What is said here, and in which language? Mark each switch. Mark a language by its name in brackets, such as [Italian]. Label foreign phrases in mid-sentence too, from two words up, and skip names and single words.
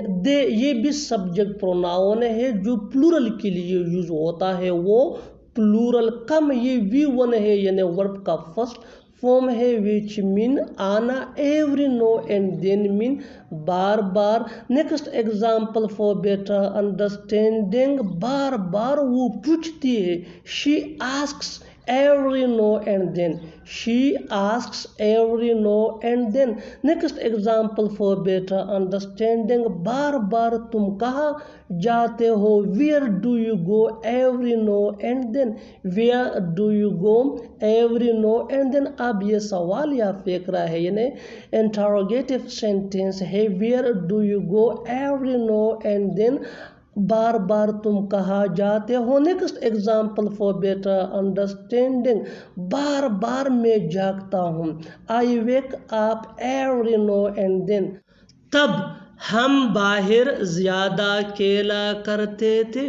[Hindi] दे ये भी [English] subject pronoun [Hindi] है जो प्लूरल के लिए यूज होता है, वो प्लूरल। कम ये V1 है, यानी वर्ब का फर्स्ट फॉर्म है, [English] which mean [Hindi] आना। [English] every, no and then mean बार बार। next example for better understanding, [Hindi] बार बार वो पूछती है। [English] she asks every no and then। she asks every no and then। next example for better understanding, [Hindi] बार बार तुम कहाँ जाते हो। [English] where do you go every no and then। where do you go every no and then। [Hindi] अब ये सवाल या फिक्रा है, यानी [English] interrogative sentence [Hindi] है। [English] where do you go every no and then, [Hindi] बार बार तुम कहाँ जाते हो। [English] next example for better understanding, [Hindi] बार बार मैं जागता हूँ। [English] I wake up every no and then. [Hindi] तब हम बाहर ज़्यादा खेला करते थे।